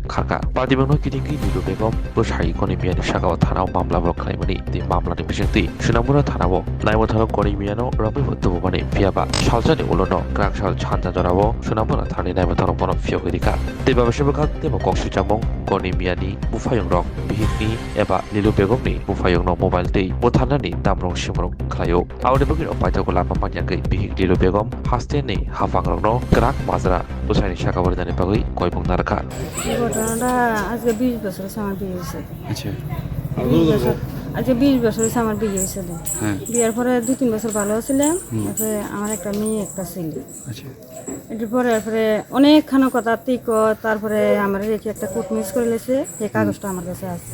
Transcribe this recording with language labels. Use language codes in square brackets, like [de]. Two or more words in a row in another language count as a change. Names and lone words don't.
[trp] kharka patimono kitingai lilu begom posai goni mia ni shakao thanao mamla bro khlaimani te mamla ni bisingtei sunamura thanao naimo thano goni mia no rabi hotu mani fiaba saljani ulono grangsal chanja jorabo sunamura thani naimo thano bono fiogui dika te babasebe khat te mo kokshi jamong goni mia ni bufayong rok bihikni eba lilu begomni bufayong no mobile tei bothanani damrong simrong khlayo awde bugiro paitako lama manyagai bihik lilu begom hasteni hafangrokno grak মাজরা পোসাইনি শাখা বর্ধনে পাগই কয়বং নারকা [bn] ঘটনাটা আজকে 20 বছর হয়েছে আমার বিয়ে হয়েছে। আচ্ছা আজকে 20 বছর হয়েছে আমার বিয়ে হয়েছে। হ্যাঁ বিয়ের পরে 2-3 বছর ভালো ছিলাম, তারপরে আমার একটা মেয়ে একটা ছেলে। আচ্ছা এটার পরে অনেকখানা কথা তারপরে আমার রেখে একটা কোর্ট মিস করে লেছে, এই কাগজটা আমার কাছে আছে।